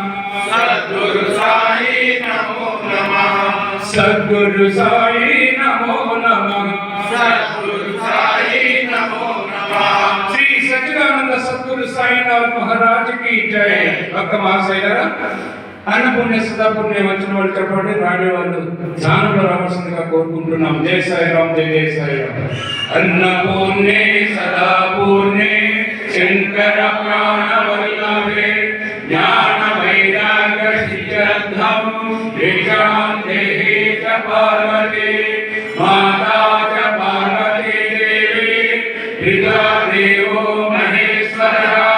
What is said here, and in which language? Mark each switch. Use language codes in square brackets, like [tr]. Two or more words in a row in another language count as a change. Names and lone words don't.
[sa] सद्गुरु साई नमो नमः। सद्गुरु साई नमो नमः। सद्गुरु साई नमो नमः। [hi] श्री सच्चिदानंद सद्गुरु साईनाथ महाराज की जय। [kn] ಭಕ್ತ ಮಹಾಶಯರಾ [te] అన్నపుణ్య సదాపుణ్య వచ్చిన వాళ్ళు చెప్పండి, రాని వాళ్ళు ధ్యానంలో రావాల్సిందిగా కోరుకుంటున్నాం. జై సాయిరామ్, జై జై సాయిరామ్. [sa] అన్నపూర్ణే సదాపూర్ణే శంకర ప్రాణవల్లభే జ్ఞాన వైరాగ్య సిద్ధ్యర్థం దేశాం దేహి చ పార్వతి మాతా చ పార్వతీ దేవి పితా దేవో మహేశ్వరః